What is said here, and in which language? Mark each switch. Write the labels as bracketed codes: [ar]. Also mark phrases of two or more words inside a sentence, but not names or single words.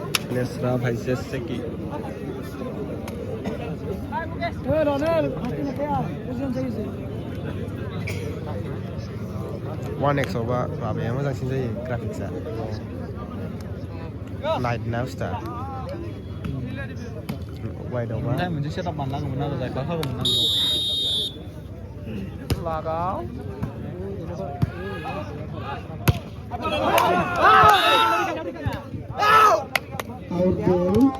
[en] Lesra versus Seki. One X over [brx] माबाया मोजांसिन जायो ग्राफिक्सआ नाइट ना बुस्थुआ वाइडआवबा मोनसे सेटआप बानायनांगौमोन आरो जायगा होगौमोन आं लागाव [en] Out goal.